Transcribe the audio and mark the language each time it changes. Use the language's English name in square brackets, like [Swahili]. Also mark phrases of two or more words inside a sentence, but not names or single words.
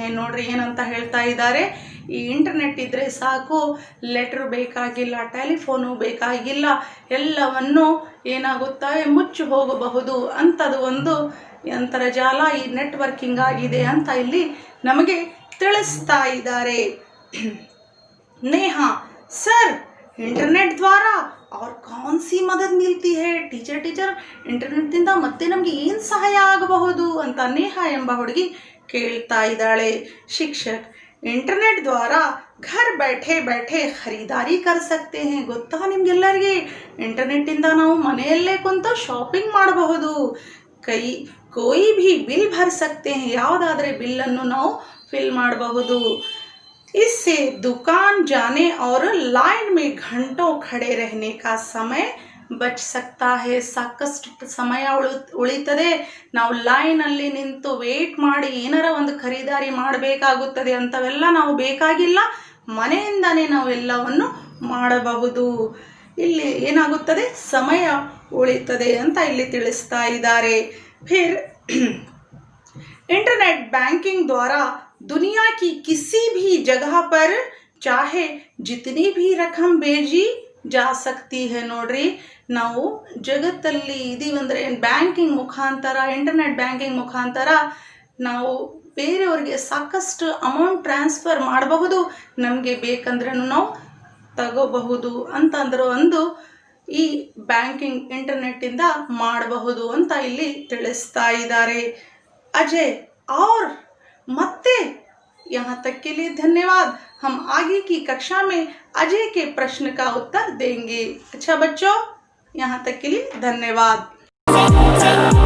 [Kannada] ನೋಡ್ರಿ ಏನಂತ ಹೇಳ್ತಾ ಇದ್ದಾರೆ, ಈ ಇಂಟರ್ನೆಟ್ ಇದ್ದರೆ ಸಾಕು, ಲೆಟ್ರ್ ಬೇಕಾಗಿಲ್ಲ, ಟೆಲಿಫೋನು ಬೇಕಾಗಿಲ್ಲ, ಎಲ್ಲವನ್ನು ಏನಾಗುತ್ತಾರೆ ಮುಚ್ಚಿ ಹೋಗಬಹುದು. ಅಂಥದ್ದು ಒಂದು ಅಂತರ್ಜಾಲ ಈ ನೆಟ್ವರ್ಕಿಂಗ್ ಆಗಿದೆ ಅಂತ ಇಲ್ಲಿ ನಮಗೆ ತಿಳಿಸ್ತಾ ಇದ್ದಾರೆ. [Hindi] नेहा सर, इंटरनेट द्वारा और कौन सी मदद मिलती है? [Kannada] ಟೀಚರ್ ಇಂಟರ್ನೆಟ್ನಿಂದ ಮತ್ತೆ ನಮಗೆ ಏನು ಸಹಾಯ ಆಗಬಹುದು ಅಂತ ನೇಹಾ ಎಂಬ ಹುಡುಗಿ ಕೇಳ್ತಾ ಇದ್ದಾಳೆ. [Hindi] शिक्षक इंटरनेट द्वारा घर बैठे बैठे ಖರೀದಾರಿ कर सकते हैं. [Kannada] ಗೊತ್ತಾ ನಿಮಗೆಲ್ಲರಿಗೆ, ಇಂಟರ್ನೆಟ್ಟಿಂದ ನಾವು ಮನೆಯಲ್ಲೇ ಕುಂತು ಶಾಪಿಂಗ್ ಮಾಡಬಹುದು, [Hindi] कोई भी बिल भर सकते हैं, [Kannada] ಯಾವುದಾದರೆ ಬಿಲ್ಲನ್ನು ನಾವು ಫಿಲ್ ಮಾಡಬಹುದು। [Hindi] इससे दुकान जाने और लाइन में घंटों खड़े रहने का समय बच सकता है। [Kannada] ಸಾಕಷ್ಟು ಸಮಯ ಉಳಿತದೆ। ನಾವು ಲೈನಲ್ಲಿ ನಿಂತು ವೇಟ್ ಮಾಡಿ ಏನಾರ ಒಂದು ಖರೀದಾರಿ ಮಾಡಬೇಕಾಗುತ್ತದೆ, ಅಂಥವೆಲ್ಲ ನಾವು ಬೇಕಾಗಿಲ್ಲ, ಮನೆಯಿಂದನೇ ನಾವು ಎಲ್ಲವನ್ನು ಮಾಡಬಹುದು। ಇಲ್ಲಿ ಏನಾಗುತ್ತದೆ, ಸಮಯ ಉಳಿತದೆ ಅಂತ ಇಲ್ಲಿ ತಿಳಿಸ್ತಾ ಇದ್ದಾರೆ। [Hindi] फिर इंटरनेट बैंकिंग द्वारा दुनिया की किसी भी जगह पर चाहे जितनी भी रकम भेजी जा सकती है। [Kannada] ನೋಡ್ರಿ, ನಾವು ಜಗತ್ತಲ್ಲಿ ಇದೀವಂದ್ರೆ ಬ್ಯಾಂಕಿಂಗ್ ಮುಖಾಂತರ, ಇಂಟರ್ನೆಟ್ ಬ್ಯಾಂಕಿಂಗ್ ಮುಖಾಂತರ ನಾವು ಬೇರೆಯವರಿಗೆ ಸಾಕಷ್ಟು ಅಮೌಂಟ್ ಟ್ರಾನ್ಸ್ಫರ್ ಮಾಡಬಹುದು, ನಮಗೆ ಬೇಕಂದ್ರೂ ನಾವು ತಗೋಬಹುದು ಅಂತಂದ್ರೆ ಒಂದು ಈ ಬ್ಯಾಂಕಿಂಗ್ ಇಂಟರ್ನೆಟ್ಟಿಂದ ಮಾಡಬಹುದು ಅಂತ ಇಲ್ಲಿ ತಿಳಿಸ್ತಾ ಇದ್ದಾರೆ। [Hindi] अजय और मत्ते यहाँ तक के लिए धन्यवाद। हम आगे की कक्षा में अजय के प्रश्न का उत्तर देंगे। अच्छा बच्चों, यहाँ तक के लिए धन्यवाद।